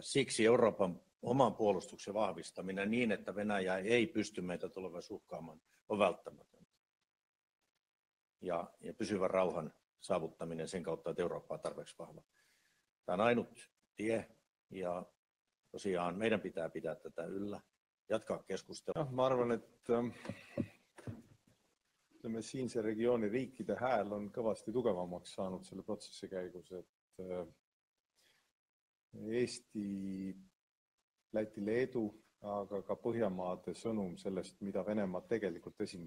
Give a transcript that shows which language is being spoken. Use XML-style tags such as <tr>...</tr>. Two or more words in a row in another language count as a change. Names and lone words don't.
<fi>Siksi Euroopan oman puolustuksen vahvistaminen niin, että Venäjä ei pysty meitä tulevaisuudessa uhkaamaan, on välttämätöntä. Ja pysyvän rauhan saavuttaminen sen kautta, että Eurooppa on tarpeeksi vahva. Tämä on ainut tie ja tosiaan meidän pitää pitää tätä yllä, jatkaa keskustelua.</fi> <et>Ma arvan, että siinse regiooni riikide hääl on kõvasti tugevamaks saanud selle protsessi käigus, et Eesti, Läti, Leedu, aga ka Põhjamaade sõnum sellest, mida Venemaa tegelikult esindab.</et>